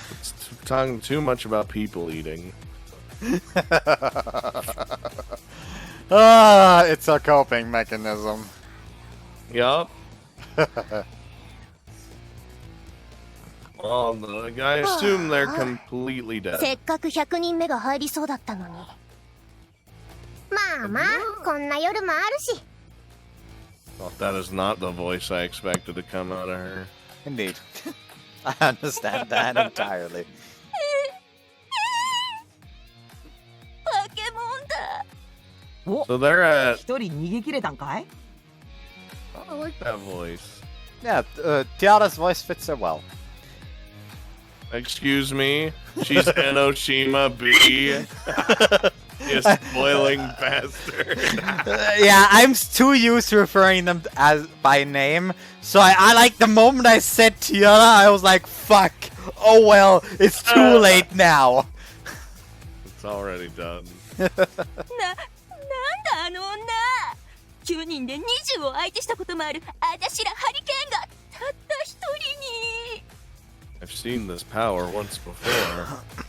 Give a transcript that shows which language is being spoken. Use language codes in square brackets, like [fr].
[en] It's talking too much about people eating. It's a coping mechanism. Yup. Well, I assume they're completely dead. [ja] せっかく100人目が入りそうだったのに。まあまあ、こんな夜もあるし。 [en] Well, that is not the voice I expected to come out of her. Indeed. I understand that entirely. [ja] 化け物だ。 [en] So they're at... [ja] 一人逃げ切れたんかい？ [en] I like that voice. Yeah, Tiara's voice fits her well. Excuse me? She's Enoshima B. You spoiling bastard. Yeah, I'm too used to referring them as by name, so I like the moment I said Tiara, I was like, fuck. Oh well, it's too late now. It's already done. [ja] なんだあの女。 9人で20を相手したこともあるあたしらハリケーンがたった一人に。 [en] I've seen this power once before.